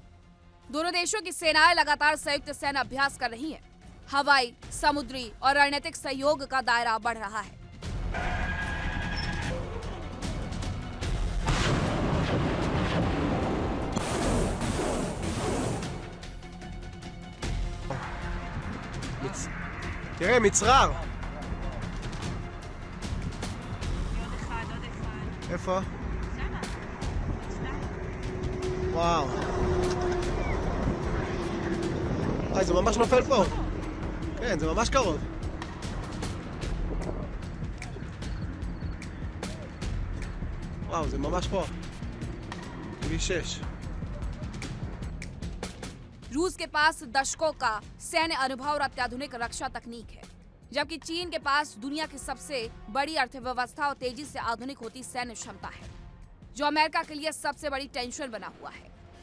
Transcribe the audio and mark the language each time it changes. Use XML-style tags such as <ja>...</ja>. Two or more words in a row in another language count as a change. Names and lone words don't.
<hi>दोनों देशों की सेनाएं लगातार संयुक्त सैन्य अभ्यास कर रही हैं। हवाई, समुद्री और रणनीतिक सहयोग का दायरा बढ़ रहा है।</hi> <he>תראה, מצרר. איפה? וואו. זה ממש נופל פה. כן, זה ממש קרוב. וואו, זה ממש פה. כביש 6.</he> <hi>रूस के पास दशकों का सैन्य अनुभव और अत्याधुनिक रक्षा तकनीक है। जबकि चीन के पास दुनिया की सबसे बड़ी अर्थव्यवस्था और तेजी से आधुनिक होती सैन्य क्षमता है, जो अमेरिका के लिए सबसे बड़ी टेंशन बना हुआ है।</hi>